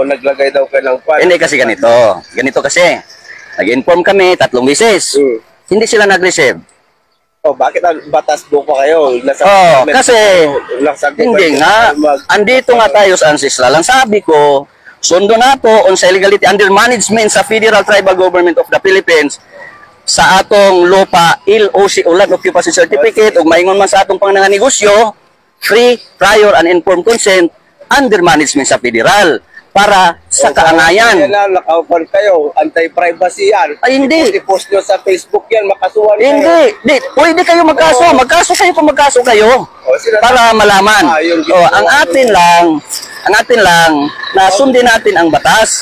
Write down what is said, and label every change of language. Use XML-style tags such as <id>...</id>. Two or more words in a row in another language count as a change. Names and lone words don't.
<tl>Naglagay daw kayo ng pan. Hindi kasi ganito. Ganito kasi. Nag-inform kami 3 beses. Hindi sila nag-receive. Oh, bakit ang batas buko kayo? Kasi hindi nga. Andito nga tayo sa ancestral.</tl> <ceb>Ang sabi ko, sundo na to on sa illegality</ceb> <en>under management</en> <ceb>sa Federal Tribal Government of the Philippines sa atong lupa, LOC, o Land Occupancy Certificate, ug maingon man sa atong panganang negosyo,</ceb> <en>free, prior, and informed consent under management</en> <ceb>sa Federal para sa kaangayan.</ceb> <tl>Yan lang, nakaupan kayo, anti-privacy yan. Ay, hindi. I-post nyo sa Facebook yan, makasuhan kayo. Hindi, pwede kayo magkaso. Magkaso kayo kung magkaso kayo. Para malaman. Ang atin lang, na sundin natin ang batas.</tl>